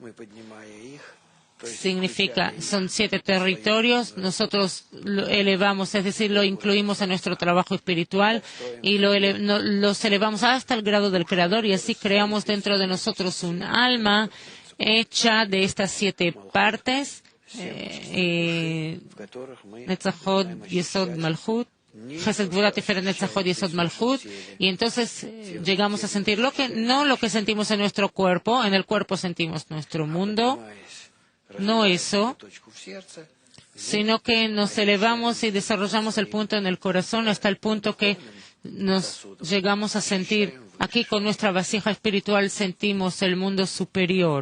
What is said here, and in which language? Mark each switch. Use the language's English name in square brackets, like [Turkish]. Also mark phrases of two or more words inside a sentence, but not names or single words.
[Spanish] Significa, son 7 territorios, nosotros lo elevamos, es decir, lo incluimos en nuestro trabajo espiritual y los elevamos hasta el grado del Creador, y así creamos dentro de nosotros un alma hecha de estas 7 partes Netzachot, Yesod, Malchut, Chesed, Gvura, Tiferet, Netzachot, Yesod, Malchut, y entonces llegamos a sentir no lo que sentimos en nuestro cuerpo, en el cuerpo sentimos nuestro mundo, no eso, sino que nos elevamos y desarrollamos el punto en el corazón hasta el punto que nos llegamos a sentir, aquí con nuestra vasija espiritual sentimos el mundo superior.